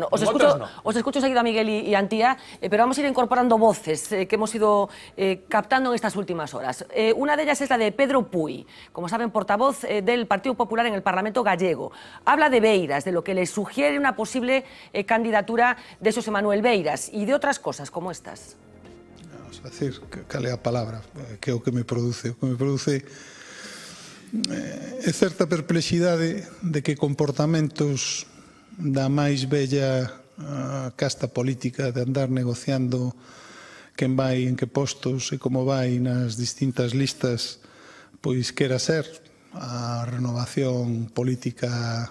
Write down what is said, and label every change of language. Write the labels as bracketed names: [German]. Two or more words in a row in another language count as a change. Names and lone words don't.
[Spanish] Bueno, os escucho seguido a Miguel y Antía, pero vamos a ir incorporando voces que hemos ido captando en estas últimas horas. Una de ellas es la de Pedro Puy, como saben, portavoz del Partido Popular en el Parlamento gallego. Habla de Beiras, de lo que le sugiere una posible candidatura de Xosé Manuel Beiras y de otras cosas como estas. [Galician] Vamos a decir, cal é a palabra que é o que me produce? O que me produce é certa perplexidade de que comportamentos da máis bella casta política de andar negociando quen vai en que postos e como vai nas distintas listas, pois quera ser a renovación política.